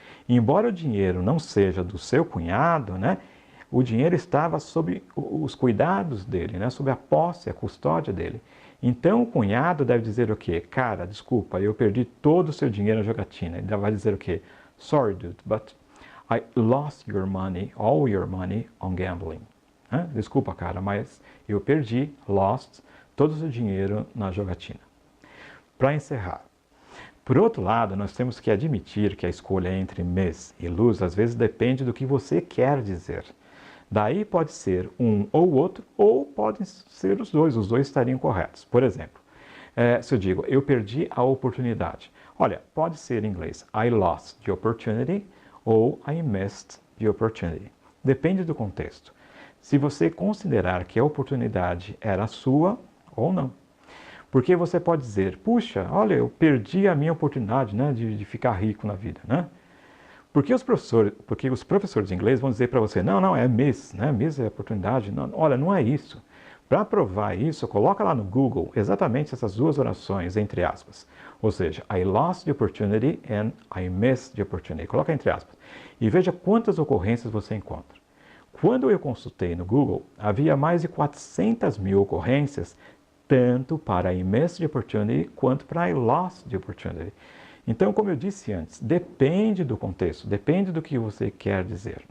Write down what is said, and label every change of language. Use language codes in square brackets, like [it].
[pt] E embora o dinheiro não seja do seu cunhado, né, o dinheiro estava sob os cuidados dele, né, sob a posse, a custódia dele. Então o cunhado deve dizer o quê? Cara, desculpa, eu perdi todo o seu dinheiro na jogatina. Ele vai dizer o quê? [en] Sorry, dude, but I lost your money, all your money on gambling. [pt] Desculpa, cara, mas eu perdi, lost, todo o seu dinheiro na jogatina. Para encerrar, por outro lado, nós temos que admitir que a escolha entre miss e lose às vezes depende do que você quer dizer. Daí pode ser um ou outro, ou podem ser os dois estariam corretos. Por exemplo, se eu digo, eu perdi a oportunidade. Olha, pode ser em inglês, [en] I lost the opportunity [pt] ou [en] I missed the opportunity. [pt] Depende do contexto. Se você considerar que a oportunidade era sua ou não. Porque você pode dizer, puxa, olha, eu perdi a minha oportunidade, né, de ficar rico na vida, né? Porque os professores de inglês vão dizer para você, não, é miss, né? Miss é oportunidade. Não, olha, não é isso. Para provar isso, coloca lá no Google exatamente essas duas orações, entre aspas. Ou seja, [en] I lost the opportunity and I missed the opportunity. [pt] Coloca entre aspas. E veja quantas ocorrências você encontra. Quando eu consultei no Google, havia mais de 400 mil ocorrências, tanto para [en] I missed the opportunity [pt] quanto para [en] I lost the opportunity. [pt] Então, como eu disse antes, depende do contexto, depende do que você quer dizer.